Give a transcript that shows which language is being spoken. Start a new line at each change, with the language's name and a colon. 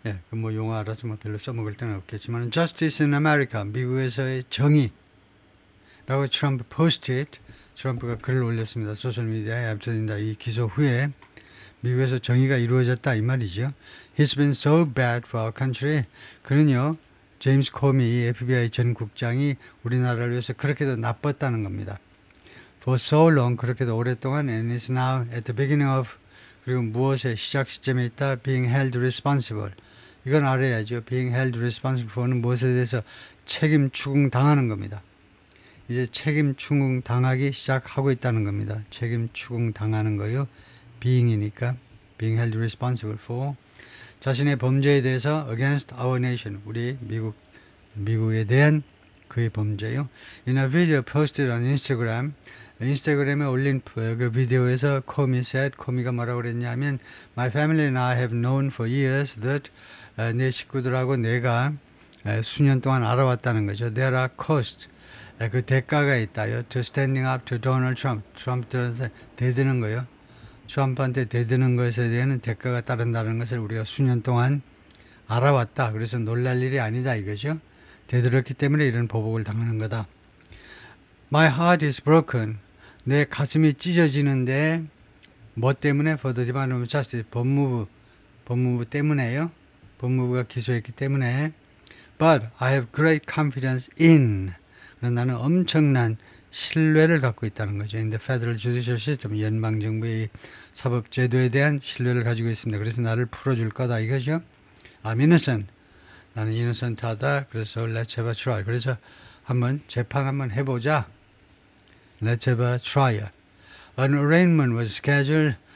Korean: 그 뭐 용어 알아서 뭐 별로 써먹을 때는 없겠지만,
English: Justice in America,
Korean: 미국에서의 정의라고 트럼프 posted, 트럼프가 글을 올렸습니다. 소셜미디어에 앞서진다. 이 기소 후에 미국에서 정의가 이루어졌다 이 말이죠.
English: He's been so bad for our country.
Korean: 그는요, 제임스 코미 FBI 전 국장이 우리나라를 위해서 그렇게도 나빴다는 겁니다.
English: For so long,
Korean: 그렇게도 오랫동안,
English: and is now at the beginning of,
Korean: 그리고 무엇의 시작 시점에 있다,
English: being held responsible.
Korean: 이건 알아야죠.
English: being held responsible for
Korean: 는 무엇에 대해서 책임 추궁 당하는 겁니다. 이제 책임 추궁 당하기 시작하고 있다는 겁니다. 책임 추궁 당하는 거요. being이니까
English: being held responsible for
Korean: 자신의 범죄에 대해서
English: against our nation,
Korean: 우리 미국에 대한 그의 범죄요.
English: In a video posted on Instagram,
Korean: 인스타그램에 올린 그 비디오에서 코미가 뭐라고 그랬냐면,
English: My family and I have known for years that
Korean: 내 식구들하고 내가 수년 동안 알아왔다는 거죠.
English: There are costs,
Korean: 그 대가가 있다요.
English: To standing up to Donald Trump,
Korean: 트럼프한테 대드는 거요. 트럼프한테 대드는 것에 대한 대가가 따른다는 것을 우리가 수년 동안 알아왔다. 그래서 놀랄 일이 아니다 이거죠. 대들었기 때문에 이런 보복을 당하는 거다.
English: My heart is broken.
Korean: 내 가슴이 찢어지는데 뭐 때문에?
English: For the Department of Justice,
Korean: 법무부 때문에요. 법무부가 기소했기 때문에.
English: But I have great confidence in.
Korean: 나는 엄청난 신뢰를 갖고 있다는 거죠.
English: In the Federal Judicial System,
Korean: 연방정부의 사법제도에 대한 신뢰를 가지고 있습니다. 그래서 나를 풀어줄 거다 이거죠.
English: I'm innocent.
Korean: 나는 innocent하다.
English: 그래서 let's have a trial.
Korean: 그래서 한번 재판 한번 해보자.
English: Let's have a trial. An arraignment was scheduled.